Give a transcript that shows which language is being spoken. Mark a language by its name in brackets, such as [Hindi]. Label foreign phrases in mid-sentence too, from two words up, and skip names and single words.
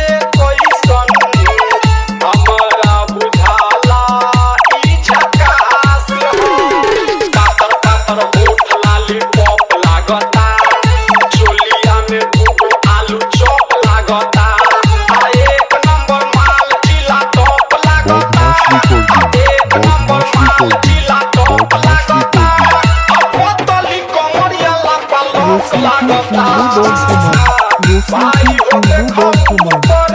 [Bhojpuri] कैसन हमारा बुझाला ई झकास है पातर पातर होठ लाली पॉप लागता चोलिया में दूगो आलू चॉप लागता आ एक नंबर माल जिला टॉप लागता एक नंबर माल जिला टॉप लागता आ बोतली कमरिया ला पालक [Bangla] রসিকপুর [Bhojpuri] लागता [Bangla] পূর্ব বর্ধমান, [Bhojpuri] भाई [Bangla] রসিকপুর [Bhojpuri] हो [Bangla] পূর্ব [Bhojpuri] देखो [Bangla] বর্ধমান।